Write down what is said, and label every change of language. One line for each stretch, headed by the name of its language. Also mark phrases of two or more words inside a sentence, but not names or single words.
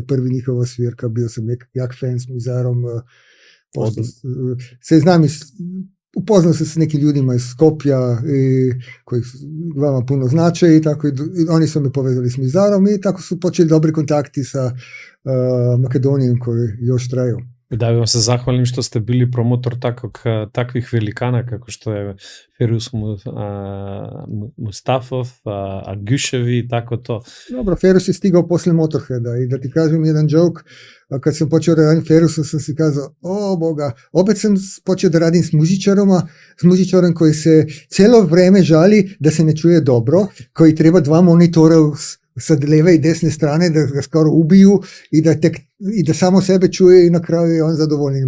Serbian: prvi njihova svirka, bio sam jak fan s Mizarom. Se znam upoznao se s nekim ljudima iz Skopja koji vama puno znače i tako i oni su me povezali s Mizarom i tako su počeli dobri kontakti sa Makedonijom koji još traju.
Macedonian: Да ви се захвалим што сте били промотор таквих великана како што е Ферус Мустафов, Ѓушеви и тако то.
Serbian: Dobro, Ferus je stigao posle Motorheada i da ti kažem jedan joke, kad sam počeo da radim Ferusa sam si kazao, o Boga, opet sam počeo da radim s muzičarom koji se celo vreme žali da se ne čuje dobro, koji treba 2 monitora sa leve i desne strane da ga skoro ubiju i da samo sebe čuje i na kraju je on zadovoljen.